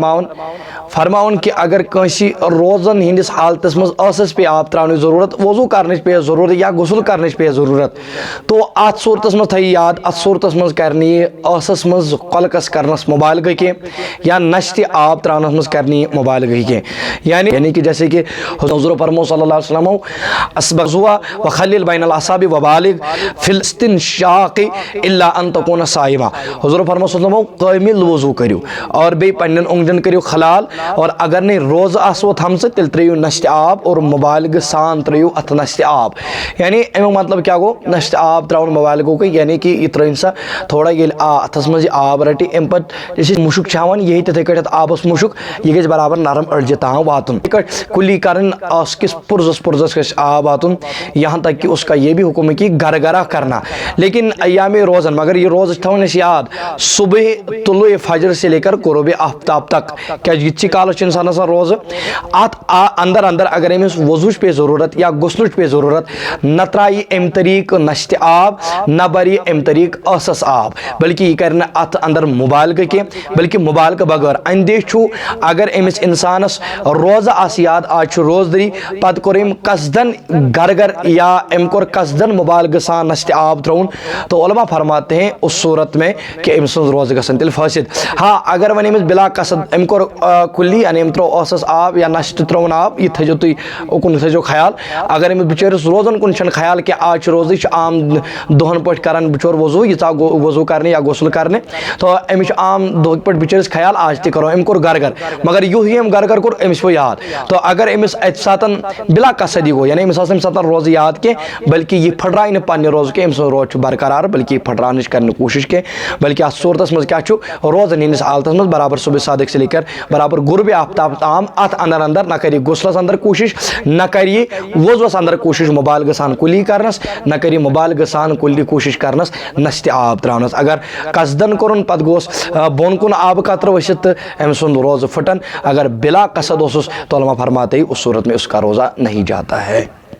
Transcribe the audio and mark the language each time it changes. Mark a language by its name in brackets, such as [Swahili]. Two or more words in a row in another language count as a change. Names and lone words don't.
[Kashmiri] فرماون کہ اگر کٲنٛسہِ روزن ہندس حالتس منٛز ٲسس پے آب تراونٕچ ضروٗرت وضوٗ کرنٕچ پے ضروٗرت یا غسل کرنٕچ پے ضروٗرت تو اتھ صوٗرتس منٛز تھٲیِو یاد اتھ صوٗرتس منٛز کرِ نہٕ یہِ ٲسس منٛز کۄلکس کرنس مُبالغہٕ کینٛہہ یا نشتہ آب تراونس منٛز کرِ نہٕ یہِ مُبالغہٕ کینٛہہ [Urdu] یعنی کہ جیسے کہ [Kashmiri] حضور فرمو [Arabic] صلی اللہ علیہ وسلم اسبغ ضوا وخلل بین الاصابع وبالغ فی الاستنشاق الا ان تکون صائما [Kashmiri] حضور فرمو [Arabic] صلی اللہ علیہ وسلم [Kashmiri] کامل وضو کریو اور بیٚیہِ پننٮ۪ن اونگجن کریو خلال اور اگر نہٕ روزٕ آسو تھمژٕ تیٚلہِ ترٲیِو نشتہ آب اور مُبالغہٕ سان ترٲیِو اتھ نشتہ آب یعنی امیُک مطلب کیا گوٚو نشتہ آب تراوُن مُبالغہٕ گوٚو یعنی کہ یہِ ترٲیِن سا تھوڑا ییٚلہِ اتھس منٛز یہِ آب رٹہِ امہِ پتہٕ یُس أسۍ مُشُک چھِ ہاوان یہِ ہیٚیہِ تِتھٕے کٲٹھۍ اتھ آبس مُشُک یہِ گژھِ برابر نرم أڑجہِ تام واتُن یِتھٕے کٲٹھۍ کُلی کرٕنۍ ٲس کِس پُرزس گژھِ آب واتُن [Urdu] یہاں تک کہ اس کا یہ بھی حکم ہے کہ گرگرہ کرنا لیکن [Kashmiri] ایام روزن مگر یہ روز تھاون أسۍ یاد [Urdu] صبح طلوع فجر سے لے کر غروب آفتاب تک [Kashmiri] کیا یِتھۍ کالس چھُ انسان آسان روزٕ اتھ اندر اگر أمِس وضوٗچ پے ضروٗرت یا غسلٕچ پے ضروٗرت نہ ترایہِ امہِ طریٖقہٕ نشتہ آب نہ بری امہِ طریٖقہٕ ٲسس آب بلکہ یہ کرِ نہٕ اتھ اندر مُبالغہٕ کینٛہہ بلکہ مُبالغہٕ بغٲر اندیش چھُ اگر أمِس انسانس روزٕ آسہِ یاد آز چھُ روزدٔری پتہٕ کوٚر أمۍ قصدن گرگر یا أمۍ کوٚر قصدن مُبالغہٕ سان نشتہ آب ترٛاوُن [Urdu] تو علماء فرماتے ہیں اس صورت میں کہ [Kashmiri] أمۍ سٕنٛز روزٕ گژھن تیٚلہِ فٲصِد ہاں اگر وۄنۍ أمِس بلا قصد أمۍ کوٚر کُلی یعنی أمۍ ترٛوو ٲسس آب یا نشتہٕ ترٛووُن آب یہِ تھٲیزیو تُہۍ اُکُن تھٲیزیو خیال اگر أمِس بِچٲرِس روزن کُن چھُنہٕ خیال کینٛہہ آز چھُ روزٕ یہِ چھُ عام دۄہن پٲٹھۍ کران بِچور وضوٗ یہِ ژاو وضوٗ کرنہِ یا غسل کرنہِ تو أمِس چھُ عام دۄہٕکۍ پٲٹھۍ بِچٲرِس خیال آز تہِ کرو أمۍ کوٚر گرگر مگر یُہُے أمۍ گرگر کوٚر أمِس پیوٚو یاد تو اگر أمِس اَتہِ ساتن بلا قصد یہِ گوٚو یعنی أمِس آسہِ نہٕ اَمہِ ساتہٕ روزٕ یاد کینٛہہ بلکہ یہِ پھٕٹرایہِ نہٕ پننہِ روزٕ کینٛہہ أمۍ سُنٛد روزٕ چھُ برقرار بلکہ یہِ پھٕٹراونٕچ کرِ نہٕ کوٗشش کینٛہہ بلکہ اتھ صوٗرتس منٛز کیاہ چھُ روزن ہندس حالتس منٛز برابر [Urdu] صبح صادق سے لے کر برابر غروب آفتاب [Kashmiri] تام اتھ اندر نہ کرِ غسلس اندر کوٗشش نہ کرِ یہِ وضوس اندر کوٗشش مُبالغہٕ سان کُلی کرنس نہ کرِ مُبالغہٕ سان کُلی کوٗشش کرنس نشتہ آب تراونس اگر قصدن کوٚرُن پتہٕ گوٚژھ بۄن کُن آبہٕ قطرٕ ؤسِتھ تہٕ أمۍ سُنٛد روزٕ پھٕٹن اگر بلا قصد اوسُس [Urdu] تو علماء فرماتے ہی اس صورت میں اس کا روزہ نہیں جاتا ہے۔